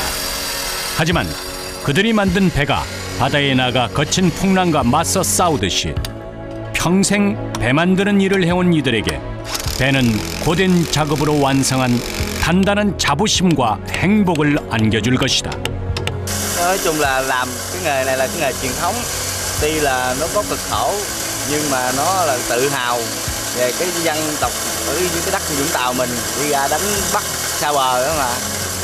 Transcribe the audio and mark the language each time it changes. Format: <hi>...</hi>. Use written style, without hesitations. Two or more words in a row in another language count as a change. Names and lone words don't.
<ko>하지만 그들이 만든 배가 바다에 나가 거친 풍랑과 맞서 싸우듯이 평생 배 만드는 일을 해온 이들에게 배는 고된 작업으로 완성한 단단한 자부심과 행복을 안겨줄 것이다.</ko> <vi>nói chung là làm cái nghề này là cái nghề truyền thống, tuy là nó có cực khổ nhưng mà nó là tự hào về cái dân tộc ở cái đất Vũng Tàu mình đi ra đánh bắt xa bờ đó mà.</vi>